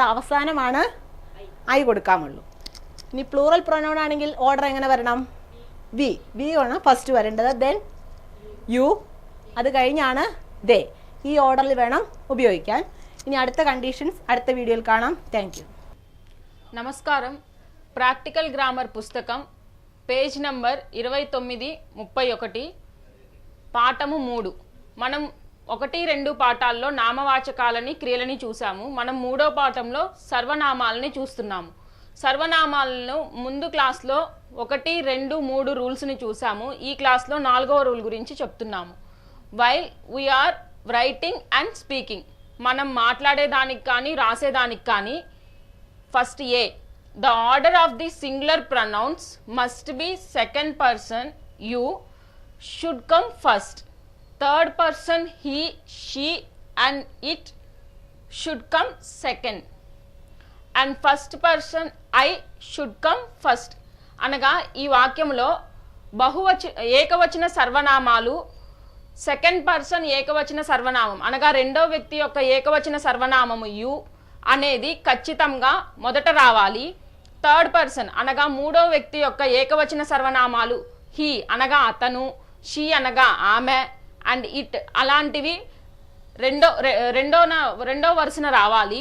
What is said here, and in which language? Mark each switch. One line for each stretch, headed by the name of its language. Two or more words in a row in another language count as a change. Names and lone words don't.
Malayalam: അവസാനമാണ് ഐ കൊടുക്കാമുള്ളൂ. ഇനി
English: plural pronoun
Malayalam: ആണെങ്കിൽ ഓർഡർ എങ്ങനെ വരണം? വി ആണ് ഫസ്റ്റ് വരേണ്ടത്,
English: then you,
Malayalam: അത് കഴിഞ്ഞാണ് ദേ. ഈ ഓർഡറിൽ വേണം ഉപയോഗിക്കാൻ. ഇനി അടുത്ത കണ്ടീഷൻസ് അടുത്ത വീഡിയോയിൽ കാണാം.
English: thank you.
Telugu: నమస్కారం.
English: practical grammar
Telugu: పుస్తకం
English: page number
Telugu: 29-31 పాఠము 3. మనం 1-2 పాఠాల్లో నామవాచకాలని క్రియలని చూసాము. మనం 3వ పాఠంలో సర్వనామాలని చూస్తున్నాము. సర్వనామాలను ముందు క్లాస్లో 1, 2, 3 రూల్స్ని చూసాము. ఈ క్లాస్లో 4వ రూల్ గురించి చెప్తున్నాము.
English: while we are writing and speaking,
Telugu: మనం మాట్లాడేదానికి కానీ రాసేదానికి కానీ
English: first a, the order of the singular pronouns must be second person you, should come first. Third person he, she and it should come second. And first person I should come first.
Telugu: అనగా ఈ వాక్యంలో ఏకవచన సర్వనామాలు,
English: second person
Telugu: ఏకవచన సర్వనామం అనగా రెండో వ్యక్తి యొక్క ఏకవచన సర్వనామము యు అనేది ఖచ్చితంగా మొదట రావాలి.
English: third person
Telugu: అనగా మూడో వ్యక్తి యొక్క ఏకవచన సర్వనామాలు హీ అనగా అతను, షీ అనగా ఆమె
English: and it
Telugu: అలాంటివి రెండో వరుసన రావాలి.